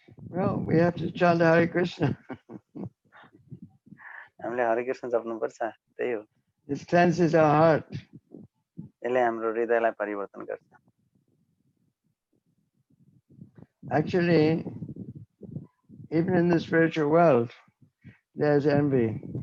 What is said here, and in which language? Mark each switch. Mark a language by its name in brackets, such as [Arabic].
[English] Well, we have to chant Hare Krishna. [Nepali] हामीले हरे कृष्ण जप्नुपर्छ, त्यही हो। [English] It cleanses our heart. [Nepali] यसले हाम्रो हृदयलाई परिवर्तन गर्छ। [English] Actually, even in the spiritual world, there's envy.